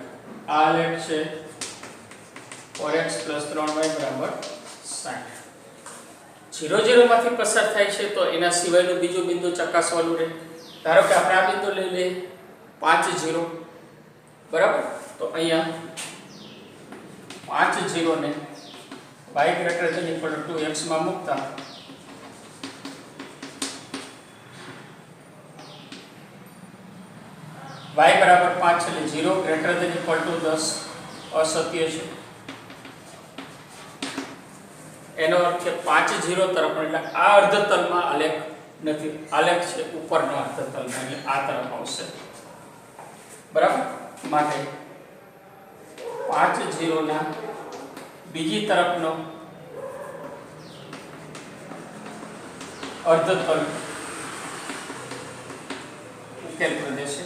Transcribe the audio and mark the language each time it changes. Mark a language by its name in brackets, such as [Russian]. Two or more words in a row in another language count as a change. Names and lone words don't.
[Gujarati] આ આલેખ છે 4x 3y બરાબર 60. 0 0 માંથી પસાર થાય છે તો એના સિવાયનું બીજું બિંદુ ચકાસવાનું રહે. ધારો કે આપણે આ બિંદુ લઈ લઈએ 5 0 બરાબર. તો અહીંયા 5 0 ને y [English] greater than equal to [Gujarati] x માં મૂકતા y બરાબર 5 એટલે 0 [English] greater than equal to [Gujarati] 10 અસત્ય છે. એનો અર્થ છે 5 0 તરફ એટલે આ અર્ધતલમાં આલેખ નથી. આલેખ છે ઉપરના અર્ધતલમાં એટલે આ તરફ આવશે બરાબર. માટે 5 0 ના બીજી તરફનો અર્ધતલ ઉકેલ પ્રદેશ છે.